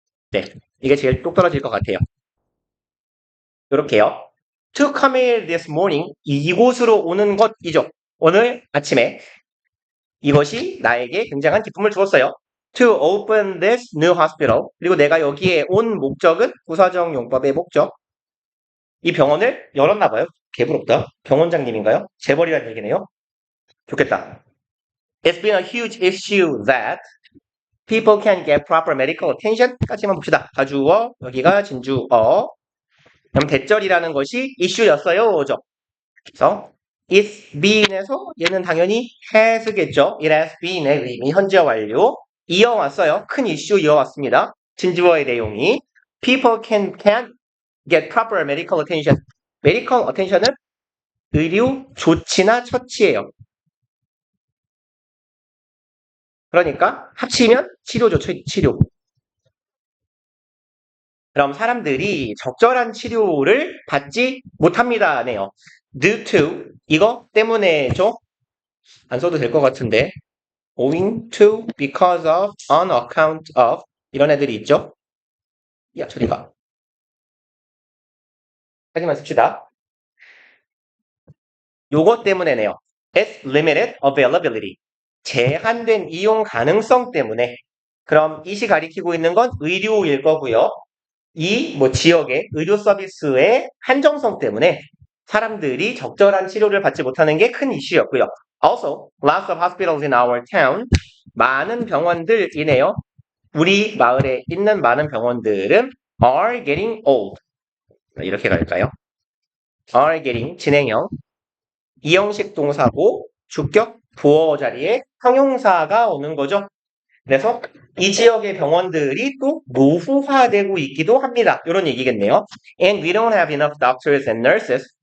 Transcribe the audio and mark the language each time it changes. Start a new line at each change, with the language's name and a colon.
Korean: 네, 이게 제일 똑 떨어질 것 같아요. 이렇게요.
English: To come here this morning,
Korean: 이곳으로 오는 것이죠. 오늘 아침에 이것이 나에게 굉장한 기쁨을 주었어요.
English: To open this new hospital.
Korean: 그리고 내가 여기에 온 목적은 부사적 용법의 목적. 이 병원을 열었나 봐요. 개부럽다. 병원장님인가요? 재벌이라는 얘기네요. 좋겠다.
English: It's been a huge issue that People can get proper medical attention
Korean: 까지만 봅시다. 가주어, 여기가 진주어. 그럼 대절이라는 것이 이슈였어요.죠. 그래서
English: it's been
Korean: 에서 얘는 당연히 has겠죠.
English: it has been
Korean: 의 의미 현재 완료. 이어왔어요. 큰 이슈 이어왔습니다. 진주어의 내용이
English: people can get proper medical attention. medical attention
Korean: 은 의료 조치나 처치예요. 그러니까 합치면 치료죠. 치료. 그럼 사람들이 적절한 치료를 받지 못합니다네요.
English: due to
Korean: 이거 때문에죠. 안 써도 될 것 같은데
English: owing to, because of, on account of
Korean: 이런 애들이 있죠. 야 저리 가. 하지만 씁시다. 요것 때문에네요.
English: It's limited availability.
Korean: 제한된 이용 가능성 때문에. 그럼 이시 가리키고 있는 건 의료일 거고요. 이 지역의 의료 서비스의 한정성 때문에 사람들이 적절한 치료를 받지 못하는 게 큰 이슈였고요.
English: Also, lots of hospitals in our town.
Korean: 많은 병원들이네요. 우리 마을에 있는 많은 병원들은
English: are getting old.
Korean: 이렇게 갈까요?
English: are getting
Korean: 진행형 이형식 동사고 주격 보어 자리에 형용사가 오는 거죠. 그래서 이 지역의 병원들이 또 노후화되고 있기도 합니다. 이런 얘기겠네요.
English: And we don't have enough doctors and nurses.